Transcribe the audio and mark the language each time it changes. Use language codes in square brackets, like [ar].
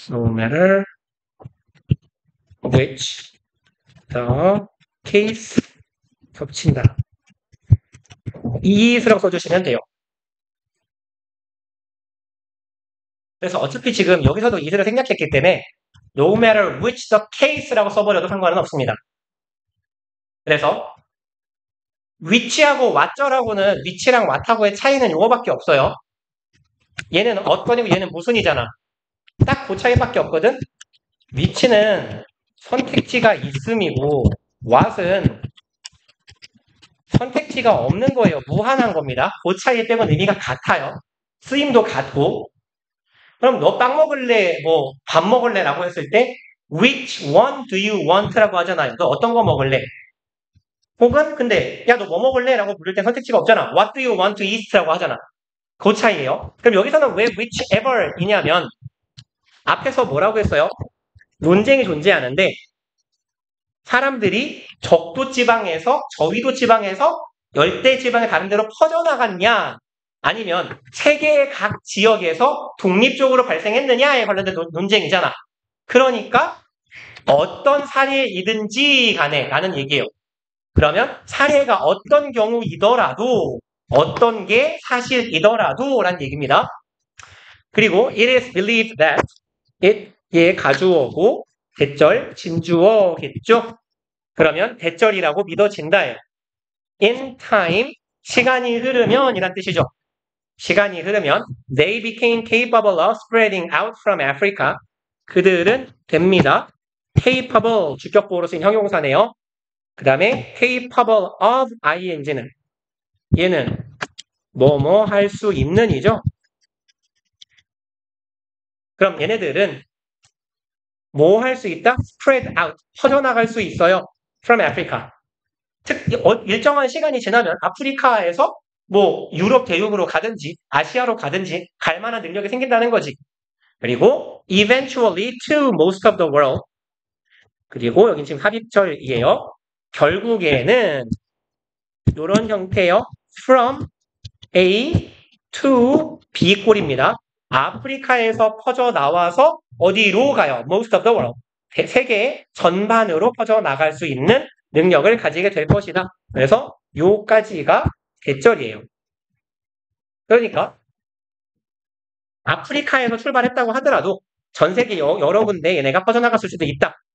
[en] no matter which the case [ko] 겹친다. is라고 써주시면 돼요. 그래서 어차피 지금 여기서도 is를 생략했기 때문에 [en] no matter which the case [ko] 라고 써버려도 상관은 없습니다. 그래서 which하고 what절하고는 which랑 what하고의 차이는 요거밖에 없어요. 얘는 어떤이고 얘는 무슨이잖아. 딱 그 차이밖에 없거든. which는 선택지가 있음이고 what은 선택지가 없는 거예요. 무한한 겁니다. 그 차이 빼고는 의미가 같아요. 쓰임도 같고. 그럼 너 빵 먹을래? 뭐 밥 먹을래? 라고 했을 때 [en] which one do you want? [ko] 라고 하잖아요. 너 어떤 거 먹을래? 혹은 근데 야 너 뭐 먹을래? 라고 부를 때 선택지가 없잖아. [en] What do you want to eat? [ko] 라고 하잖아. 그 차이예요. 그럼 여기서는 왜 whichever 이냐면 앞에서 뭐라고 했어요? 논쟁이 존재하는데 사람들이 적도 지방에서 저위도 지방에서 열대 지방의 다른 데로 퍼져나갔냐 아니면 세계의 각 지역에서 독립적으로 발생했느냐에 관련된 논쟁이잖아. 그러니까 어떤 사례이든지 간에 라는 얘기예요. 그러면 사례가 어떤 경우이더라도 어떤 게 사실이더라도 라는 얘기입니다. 그리고 [en] it is believed that [ko] 얘 가주어고 대절 진주어겠죠? 그러면 대절이라고 믿어진다예요. [en] in time [ko] 시간이 흐르면 이란 뜻이죠. 시간이 흐르면 [en] they became capable of spreading out from Africa [ko] 그들은 됩니다. capable 주격보호로 쓰인 형용사네요. 그 다음에 capable of ing는 얘는 뭐뭐 할 수 있는 이죠. 그럼 얘네들은 뭐 할 수 있다? [en] spread out [ko] 퍼져나갈 수 있어요. [en] from Africa [ko] 일정한 시간이 지나면 아프리카에서 뭐 유럽 대륙으로 가든지 아시아로 가든지 갈 만한 능력이 생긴다는 거지. [en] 그리고 eventually to most of the world [ko] 그리고 여긴 지금 합입절이에요. 결국에는 이런 형태요. from A to B 꼴입니다. 아프리카에서 퍼져 나와서 어디로 가요? [en] most of the world. [ko] 세계 전반으로 퍼져 나갈 수 있는 능력을 가지게 될 것이다. 그래서 요까지가 대절이에요. 그러니까 아프리카에서 출발했다고 하더라도 전 세계 여러 군데 얘네가 퍼져나갔을 수도 있다.